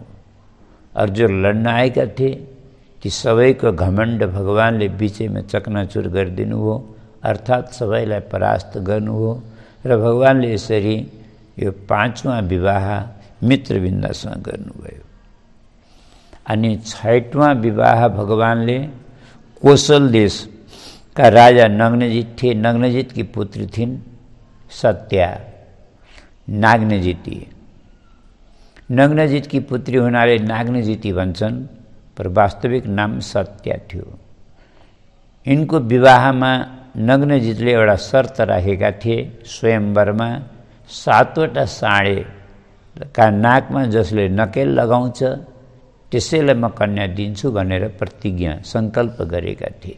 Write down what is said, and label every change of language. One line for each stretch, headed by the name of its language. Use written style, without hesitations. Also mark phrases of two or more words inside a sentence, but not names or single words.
Nepali: और जो लड्न आएका थिए ती सबैको घमण्ड भगवानले बीचैमा चकनाचुर गरिदिनु हो, अर्थात् सबैलाई परास्त गर्नु हो। र भगवानले यसरी यो 5वां विवाह मित्रविन्दासँग गर्नुभयो। अनि 6वां विवाह भगवानले कोशल देशका राजा नग्नजित थिए। नग्नजितकी पुत्री थिइन् सत्या, नाग्नजिती। नग्नजितकी पुत्री हुनाले नाग्नजिती भन्छन्, पर वास्तविक नाम सत्या थियो। यिनको विवाहमा नग्नजितले एउटा शर्त राखेका थिए। स्वयंवरमा 7वटा साँडेका नाकमा जसले नकेल लगाउँछ त्यसैलाई म कन्या दिन्छु भनेर प्रतिज्ञा सङ्कल्प गरेका थिए।